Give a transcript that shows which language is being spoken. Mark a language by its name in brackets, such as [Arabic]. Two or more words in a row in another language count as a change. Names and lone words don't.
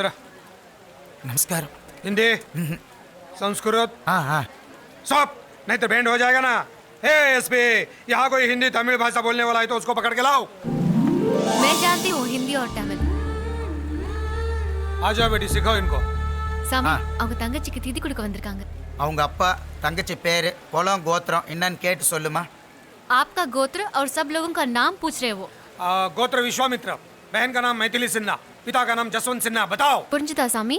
[Hindi] नमस्कार। हिंदी, संस्कृत, हाँ सब, नहीं तो बैंड हो जाएगा ना। ए एसपी, यहाँ कोई हिंदी तमिल भाषा बोलने वाला है तो उसको पकड़ के लाओ। मैं जानती हूँ हिंदी और तमिल. आ जाओ बेटी, सिखाओ इनको. [Tamil] சாமி, அவங்க தங்கச்சிக்கு திதி கொடுக்க வந்திருக்காங்க. அவங்க அப்பா தங்கச்சி பேரு குலம் கோத்திரம் என்னன்னு கேட்டு சொல்லுமா. [Hindi] आपका गोत्र और सब लोगों का नाम पूछ रहे वो. गोत्र विश्वामित्र, बहन का नाम मैथिली सिन्हा, पिता का नाम जसवंत सिन्हा. बताओ. [Tamil] புரிஞ்சுதா சாமி?